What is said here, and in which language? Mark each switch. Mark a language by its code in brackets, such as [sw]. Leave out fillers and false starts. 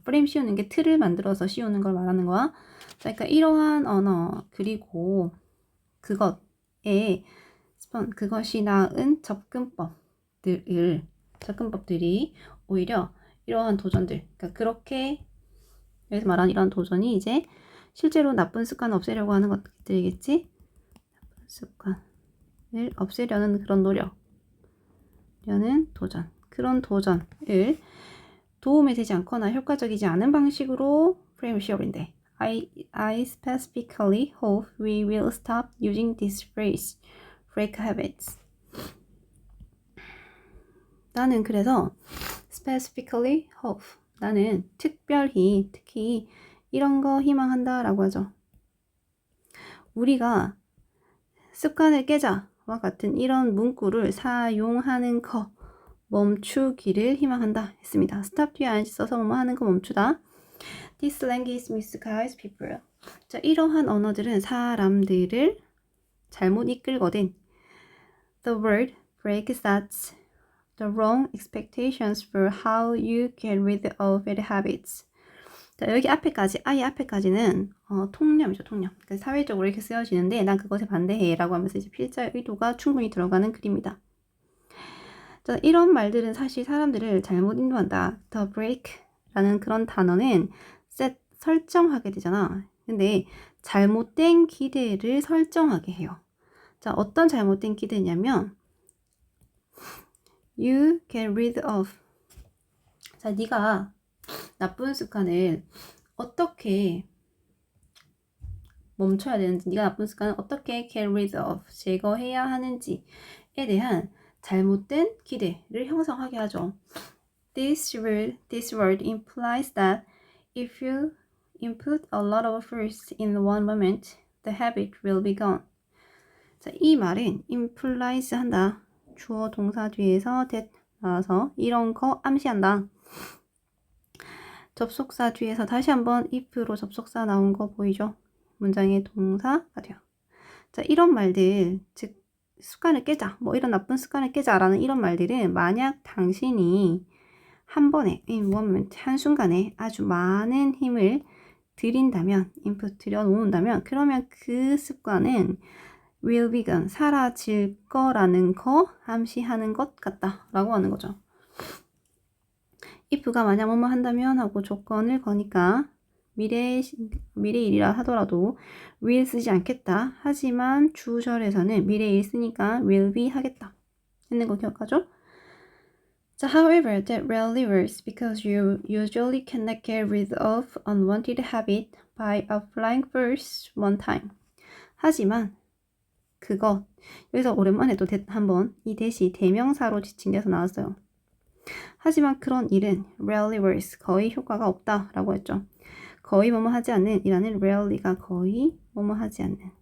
[ko] 프레임 씌우는 게 틀을 만들어서 씌우는 걸 말하는 거야. 그러니까 이러한 언어 그리고 그것이 낳은 접근법들이 오히려 이러한 도전들, 그러니까 그렇게 여기서 말하는 이런 도전이 이제 실제로 나쁜 습관을 없애려고 하는 것들이겠지. 나쁜 습관을 없애려는 그런 도전. 그런 도전을 도움이 되지 않거나 효과적이지 않은 방식으로 프레임을 씌워버린대. [en] I specifically hope we will stop using this phrase, break habits. [ko] 나는 그래서 [en] specifically hope, [ko] 나는 특히 이런 거 희망한다 라고 하죠. 우리가 습관을 깨자와 같은 이런 문구를 사용하는 거 멈추기를 희망한다 했습니다. stop 뒤에 ing 써서 뭐 하는 거 멈추다. [en] This language misguides people. [ko] 자, 이러한 언어들은 사람들을 잘못 이끌거든. [en] The word break sets the wrong expectations for how you get rid of bad habits. [ko] 자, 여기 아예 앞에까지는 통념이죠, 통념. 그러니까 사회적으로 이렇게 쓰여지는데 난 그것에 반대해 라고 하면서 이제 필자의 의도가 충분히 들어가는 글입니다. 자, 이런 말들은 사실 사람들을 잘못 인도한다. [en] The break [ko] 라는 그런 단어는 설정하게 되잖아. 근데 잘못된 기대를 설정하게 해요. 자, 어떤 잘못된 기대냐면 [en] you get rid of. [ko] 자, 네가 나쁜 습관을 어떻게 멈춰야 되는지, 네가 나쁜 습관을 어떻게 [en] get rid of, [ko] 제거해야 하는지에 대한 잘못된 기대를 형성하게 하죠. [en] This word implies that if you input a lot of force in one moment, the habit will be gone. [ko] 자, 이 말은 implies 한다. 주어 동사 뒤에서 that 나와서 이런 거 암시한다. 접속사 뒤에서 다시 한번 if로 접속사 나온 거 보이죠? 문장의 동사가 돼요. 자, 이런 말들, 즉 습관을 깨자, 뭐 이런 나쁜 습관을 깨자라는 이런 말들은 만약 당신이 한 번에, [en] in one moment, [ko] 한순간에 아주 많은 힘을 들인다면, 인풋 들여놓는다면, 그러면 그 습관은 [en] will be gone, [ko] 사라질 거라는 거 암시하는 것 같다 라고 하는 거죠. if가 만약 뭐뭐 한다면 하고 조건을 거니까 미래 일이라 하더라도 will 쓰지 않겠다. 하지만 주절에서는 미래일 쓰니까 will be 하겠다 했는 거 기억하죠? [en] 자, however, that rarely works because you usually cannot get rid of unwanted habit by applying force one time. [ko] 하지만 그것, 여기서 오랜만에 또 한번 이 대시 대명사로 지칭돼서 나왔어요. 하지만 그런 일은 [en] rarely works, [ko] 거의 효과가 없다 라고 했죠. 거의 뭐뭐 하지 않는 이라는 rarely가 거의 뭐뭐 하지 않는.